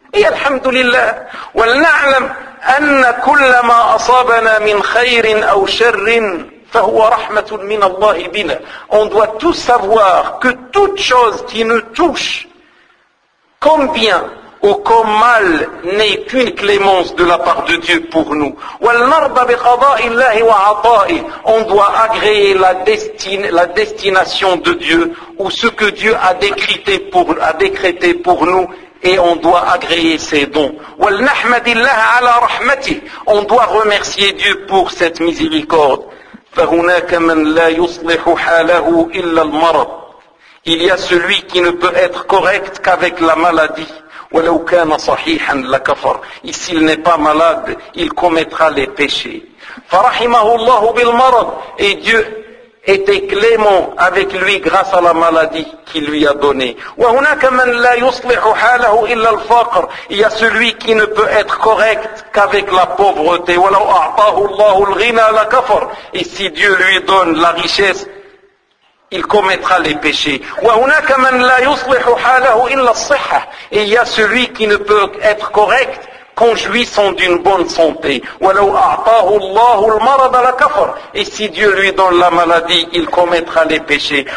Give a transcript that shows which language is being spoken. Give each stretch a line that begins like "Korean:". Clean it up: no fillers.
Arabic: Et alhamdulillah wa na'lam anna kull ma asabana min khayr aw sharr فهو رحمة من الله بنا.
French: On doit tous savoir que toute chose qui nous touche, comme bien ou comme mal, n'est qu'une clémence de la part de Dieu pour nous.
Arabic: والنرضى بقضاء الله وعطائه.
French: On doit agréer la destination de Dieu ou ce que Dieu a décrété pour nous. Et on doit agréer ses dons.
Arabic: والنحمد الله على رحمته.
French: On doit remercier Dieu pour cette miséricorde.
Arabic: فهناك من لا يصلح حاله إلا المرض.
French: Il y a celui qui ne peut être correct qu'avec la maladie.
Arabic: ولو كان صحيحا لكفر.
French: Et s'il n'est pas malade, il commettra les péchés.
Arabic: فرحمه الله بالمرض.
French: Et Dieu était clément avec lui grâce à la maladie qu'il lui a donnée.
Arabic: وهناك من لا يصلح حاله إلا الفقر.
French: Il y a celui qui ne peut être correct qu'avec la pauvreté.
Arabic: ولو أعطاه الله الغنى لكفر.
French: Et si Dieu lui donne la richesse, il commettra les péchés.
Arabic: وهناك من لا يصلح حاله إلا الصحة.
French: Et il y a celui qui ne peut être correct qu'en jouissant d'une bonne santé.
Arabic: وَلَوْ أَعْطَاهُ اللَّهُ الْمَرَضَ لَكَفَرَ.
French: Et si Dieu lui donne la maladie, il commettra les péchés.